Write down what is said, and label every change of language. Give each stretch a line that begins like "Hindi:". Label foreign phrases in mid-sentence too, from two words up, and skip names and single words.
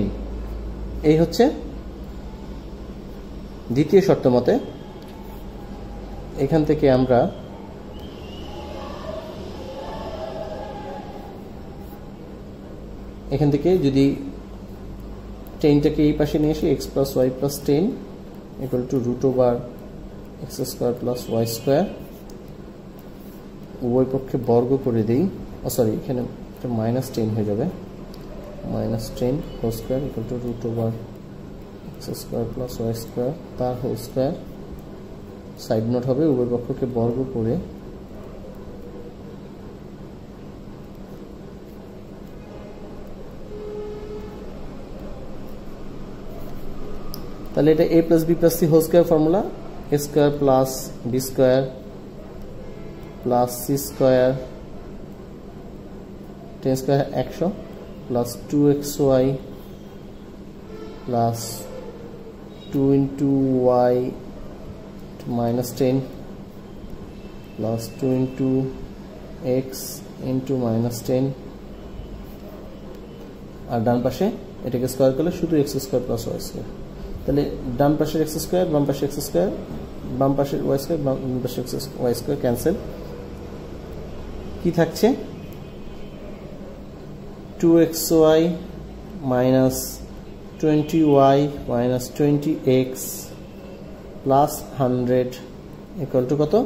Bangla: এই হচ্ছে দ্বিতীয় শর্ত মতে। এখান থেকে আমরা যদি 10টাকে এই পাশে নিয়ে আসি,
English: x plus y plus 10 equal to √x² plus y²,
Bangla: উভয় পক্ষে বর্গ করে দিই, সরি এখানে -10 হয়ে যাবে, -10
English: whole square equal to
Bangla: √x² plus y² তার
English: whole square. side note
Bangla: হবে, উভয় পক্ষকে বর্গ করে তাহলে এটা
English: a plus b plus c whole square formula, a² plus b² plus c² 10² 100 plus 2xy plus 2 into y -10 plus 2 into x into -10,
Bangla: আর ডান পাশে এটাকে স্কয়ার করলে শুধু
English: x² plus y²।
Bangla: তাহলে ডান পাশের x², বাম পাশের x², বাম পাশের y² বাম পাশের y² ক্যান্সেল। কি থাকছে?
English: 2xy minus 20y minus 20x plus 100 equal to
Bangla: কত?